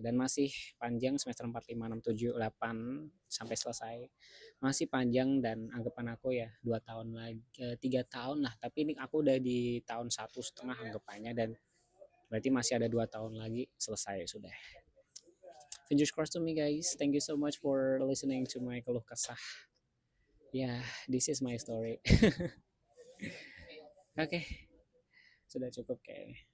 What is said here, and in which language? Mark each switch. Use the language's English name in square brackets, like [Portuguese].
[Indonesian] Dan masih panjang semester 4 5 6 7 8 sampai selesai, masih panjang. Dan anggapan aku ya 2 tahun lagi, 3 tahun lah, tapi ini aku udah di tahun 1,5 anggapannya, dan berarti masih ada 2 tahun lagi selesai sudah. [English] Fingers crossed to me guys, thank you so much for listening to my [Indonesian] keluh kesah. [English] Yeah, this is my story. [Indonesian] Oke, sudah cukup kayaknya.